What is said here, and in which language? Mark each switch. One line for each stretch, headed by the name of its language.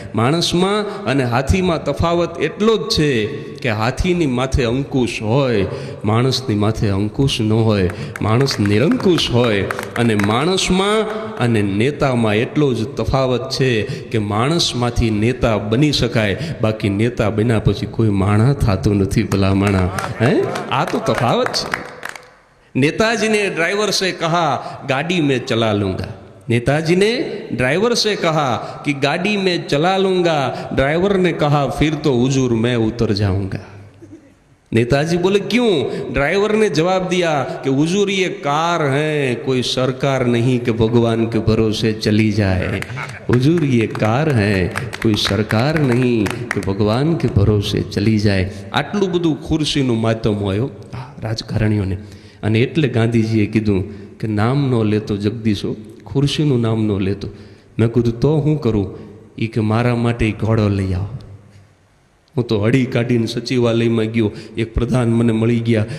Gujarati: માણસમાં અને હાથીમાં તફાવત એટલો જ છે કે હાથીની માથે અંકુશ હોય, માણસની માથે અંકુશ ન હોય. માણસ નિરંકુશ હોય. અને માણસમાં અને નેતામાં એટલો જ તફાવત છે કે માણસમાંથી નેતા બની શકાય, બાકી નેતા બન્યા પછી કોઈ માણા થતું નથી. ભલા માણા, હે? આ તો તફાવત છે.
Hindi: नेताजी ने ड्राइवर से कहा गाड़ी में चला लूँगा. नेताजी ने ड्राइवर से कहा कि गाड़ी में चला लूँगा. ड्राइवर ने कहा फिर तो हुजूर मैं उतर जाऊँगा. नेताजी बोले क्यों? ड्राइवर ने जवाब दिया कि हुजूर ये कार है, कोई सरकार नहीं कि भगवान के भरोसे चली जाए. हुजूर ये कार है, कोई सरकार नहीं कि भगवान के भरोसे चली जाए.
Gujarati: આટલું બધું ખુરશીનું માધ્યમ હોય રાજકારણીઓને. અને એટલે ગાંધીજીએ કીધું કે નામ ન લેતો જગદીશો, ખુરશીનું નામ ન લેતો. મેં કીધું તો શું કરું? એ કે મારા માટે ઘોડો લઈ આવો. હું તો હળી કાઢીને સચિવાલયમાં ગયો, એક પ્રધાન મને મળી ગયા.